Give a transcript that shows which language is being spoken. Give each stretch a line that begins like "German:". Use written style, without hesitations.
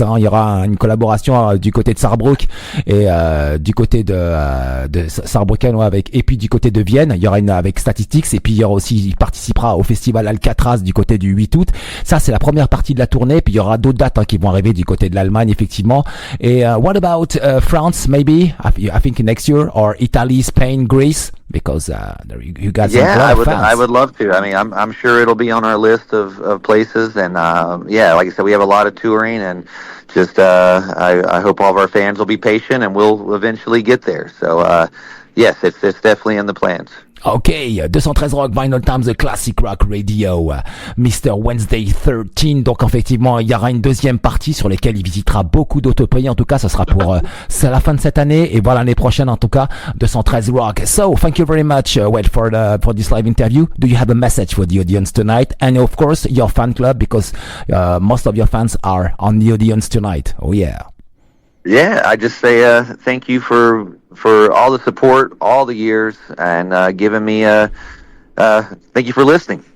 French: Hein. Il y aura une collaboration du côté de Saarbrück et du côté de Saarbrücken et puis du côté de Vienne. Il y aura une avec Statistics et puis il participera au festival Alcatraz du côté du 8 août. Ça c'est la première partie de la tournée. Puis il y aura d'autres dates qui vont arriver du côté de l'Allemagne effectivement.
English: Et what about France maybe? I think next year, or Italy, Spain, Greece, because you got some fans. I would love to. I mean, I'm sure it'll be on our list of places, and like I said, we have a lot of touring, and just I hope all of our fans will be patient, and we'll eventually get there. So yes, it's definitely in the plans. Ok, 213 Rock, Vinyl Times, The Classic Rock Radio, Mr. Wednesday 13.
French: Donc effectivement, il y aura une deuxième partie sur laquelle il visitera beaucoup d'autres pays. En tout cas, ça sera pour c'est la fin de cette année et voilà l'année prochaine en tout cas 213 Rock.
English: So, thank you very much, Wade, for this live interview. Do you have a message for the audience tonight? And of course, your fan club, because most of your fans are on the audience tonight. Oh yeah. Yeah, I just say thank you for all the support, all the years, and giving me thank you for listening.